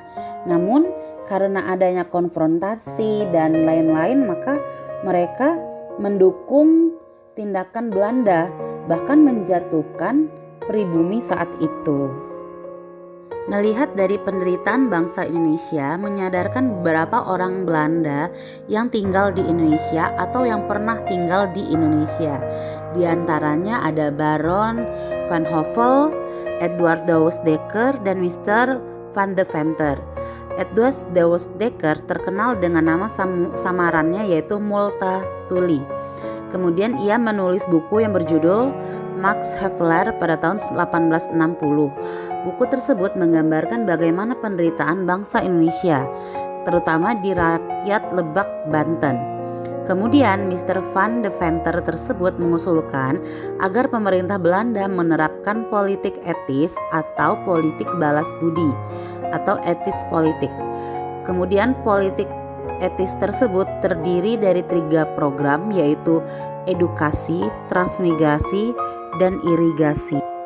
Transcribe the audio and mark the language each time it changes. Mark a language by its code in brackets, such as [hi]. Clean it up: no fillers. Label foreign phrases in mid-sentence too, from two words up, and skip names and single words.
[id] Namun karena adanya konfrontasi dan lain-lain, maka mereka mendukung tindakan Belanda, bahkan menjatuhkan pribumi saat itu. Melihat dari penderitaan bangsa Indonesia, menyadarkan beberapa orang Belanda yang tinggal di Indonesia atau yang pernah tinggal di Indonesia. Di antaranya ada Baron Van Hove, Edward Douwes Dekker, dan Mr. Van de Venter. Edward Douwes Dekker terkenal dengan nama samarannya yaitu Multatuli. Kemudian ia menulis buku yang berjudul Max Havelaar pada tahun 1860. Buku tersebut menggambarkan bagaimana penderitaan bangsa Indonesia, terutama di rakyat Lebak, Banten. Kemudian Mr. Van de Venter tersebut mengusulkan agar pemerintah Belanda menerapkan politik etis atau politik balas budi atau etis politik. Kemudian politik etis tersebut terdiri dari 3 program, yaitu edukasi, transmigrasi, dan irigasi.